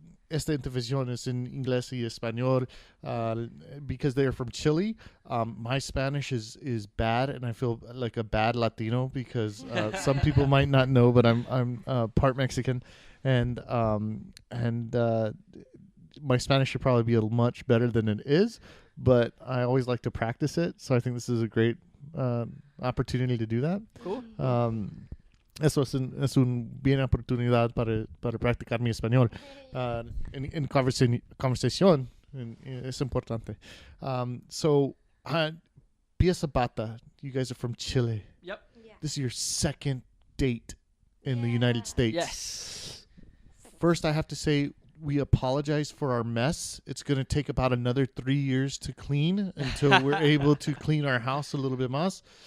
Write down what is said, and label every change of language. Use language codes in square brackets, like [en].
[es] Esta intervención es en inglés y español [en] because they are from Chile. My Spanish is bad, and I feel like a bad Latino because some people might not know, but I'm part Mexican, and my Spanish should probably be much better than it is, but I always like to practice it. So I think this is a great opportunity to do that. Cool. [es] Eso es un bien oportunidad para practicar mi español. En conversación es importante. [en] So, Pia Zapata, you guys are from Chile. Yep. Yeah. This is your second date in the United States. Yes. First, I have to say, we apologize for our mess. It's going to take about another 3 years to clean until we're able to clean our house a little bit más.